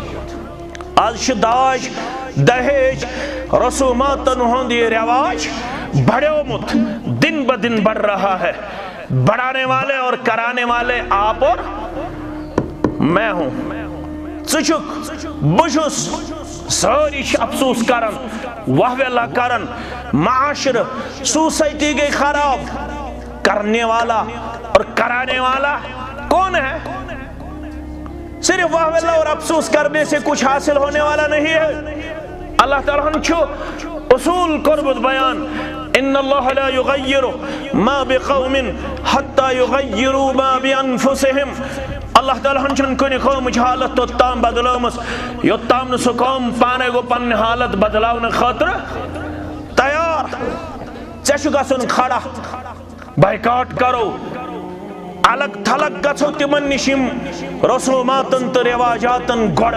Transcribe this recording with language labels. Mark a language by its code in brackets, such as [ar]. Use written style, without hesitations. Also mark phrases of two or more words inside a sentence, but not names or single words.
[ks] آز چھُ داج دہیج رسوماتن ہُنٛد یہِ رٮ۪واج بڑیومُت [ur] دن بہ دن بڑھ رہا ہے بڑھانے والے اور کرانے والے آپ اور میں ہوں [ks] ژٕ چھُکھ بہٕ چھُس سٲری چھِ افسوس کران واہویلا کران معاشرٕ سوسائٹی گئی [ur] خراب کرنے والا اور کرانے والا کون ہے صرف واہویلا اور افسوس کرنے سے کچھ حاصل ہونے والا نہیں ہے [ks] اللہ تعالیٰ ہن چھُ اصول کوٚرمُت بیان [ar] ان اللہ لا یغیر ما بقوم حتی یغیروا ما [ks] بانفسہم اللہ تعالیٰ ہن چھُنہٕ کُنہِ قومٕچ حالت توٚتام بدلٲمٕژ یوٚتام نہٕ سُہ قوم پانے گوٚو پنٕنۍ حالت بدلاونہٕ خٲطرٕ تیار ژےٚ چھُ گژھُن کھڑا [ur] بائیکاٹ کرو الگ تھلگ [ks] گژھو تِمن نِش یِم رسوماتن تہٕ رٮ۪واجاتن گۄڈٕ